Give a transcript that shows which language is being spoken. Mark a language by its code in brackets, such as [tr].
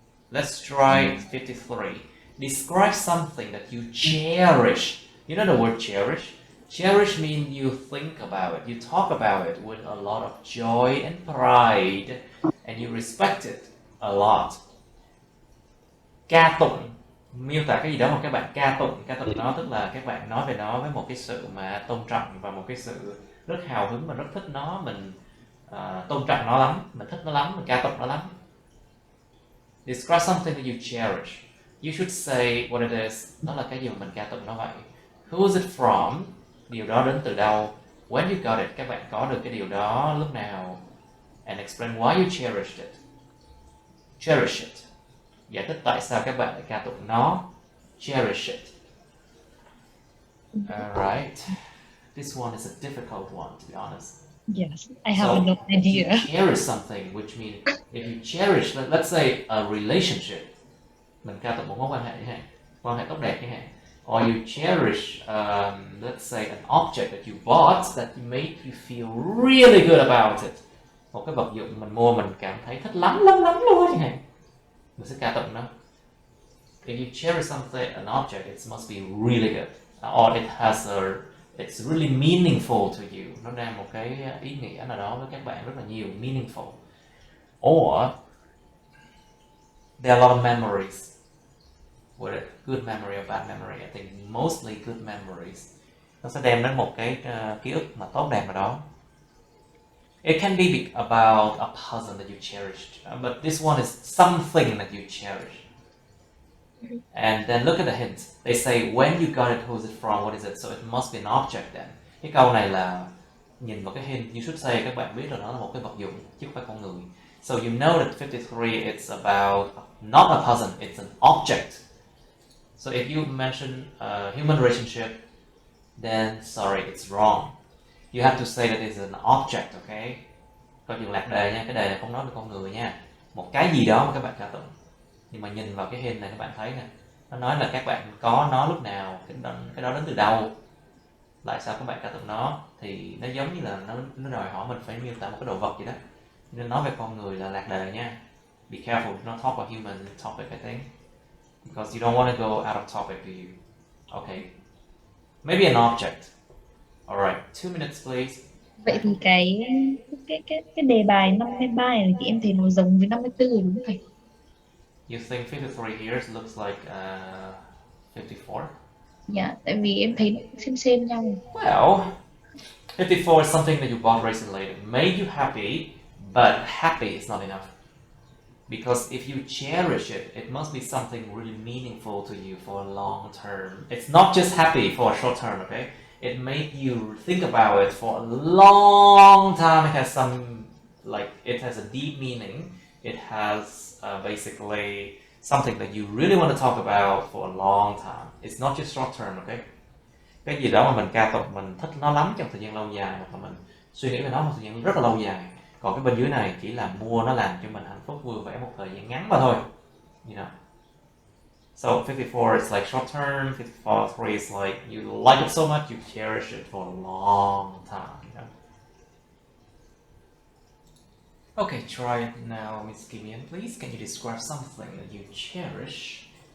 [en] Let's try 53. Describe something that you cherish. You know the word cherish? Cherish means you think about it, you talk about it with a lot of joy and pride, and you respect it a lot. [vi] Ca tụng, miêu tả cái gì đó mà các bạn ca tụng nó tức là các bạn nói về nó với một cái sự mà tôn trọng và một cái sự rất hào hứng và rất thích nó, mình tôn trọng nó lắm, mình thích nó lắm, mình ca tụng nó lắm. [en] Describe something that you cherish. You should say what it is. [vi] Đó là cái gì mà mình ca tụng nó vậy. [en] Who is it from? [vi] Điều đó đến từ đâu? [en] When you got it, [vi] các bạn có được cái điều đó lúc nào? [en] And explain why you cherished it. Cherish it. [vi] Giải thích tại sao các bạn lại ca tụng nó. [en] Cherish it. Alright. This one is a difficult one, to be honest. Yes, I have no idea. You cherish something, which means if you cherish, let's say a relationship, [vi] mình ca tụng một mối quan hệ chẳng hạn, [en] quan hệ tốt đẹp chẳng hạn, or you cherish, let's say an object that you bought that made you feel really good about it. [vi] Một cái vật dụng mình mua mình cảm thấy thích lắm luôn chẳng hạn, mình sẽ ca tụng nó. [en] If you cherish something, an object, it must be really good, or it's really meaningful to you. [vi] Nó đang một cái ý nghĩa nào đó với các bạn rất là nhiều, meaningful. [en] Or there are a lot of memories with it, good memory or bad memory. I think mostly good memories. [vi] Nó sẽ đem đến một cái ký ức mà tốt đẹp nào đó. [en] It can be about a person that you cherished, but this one is something that you cherish. And then look at the hint. They say when you got it, who's it from, what is it? So it must be an object then. [vi] Cái câu này là nhìn vào cái hint. [en] You should say, [vi] các bạn biết rồi, nó là một cái vật dụng chứ không phải con người. [en] So you know that 53 it's about not a person, it's an object. So if you mention a human relationship, then sorry, it's wrong. You have to say that it's an object, okay? [vi] Coi chừng lạc đề nha, cái đề này không nói về con người nha. Một cái gì đó mà các bạn ca tụng. Nhưng mà nhìn vào cái hình này các bạn thấy nè, nó nói là các bạn có nó lúc nào, cái đó đến từ đâu, tại sao các bạn ca tụng nó, thì nó giống như là nó đòi hỏi mình phải miêu tả một cái đồ vật gì đó, nên nói về con người là lạc đề nha. [en] Be careful, do not talk about human topic, I think, because you don't want to go out of topic, do you? Okay, maybe an object. Alright, 2 minutes please. [vi] Vậy thì cái đề bài 53 này thì em thấy nó giống với 54 rồi đúng không thầy? [en] You think 53 here looks like 54? [vi] Dạ, tại vì em thấy nó xem nhau. [en] Well, 54 is something that you bought recently. It made you happy, but happy is not enough. Because if you cherish it, it must be something really meaningful to you for a long term. It's not just happy for a short term, okay? It made you think about it for a long time. It has it has a deep meaning. It has basically something that you really want to talk about for a long time. It's not just short term, okay? [vi] Cái gì đó mà mình ca tụng, mình thích nó lắm trong thời gian lâu dài, hoặc là mình suy nghĩ về nó một thời gian rất là lâu dài. Còn cái bên dưới này chỉ là mua nó làm cho mình hạnh phúc vui vẻ một thời gian ngắn mà thôi. [en] You know. So 54 is like short term, 53 is like you like it so much you cherish it for a long time, you know. Okay, try it now, Miss Kimian, please. Can you describe something that you cherish?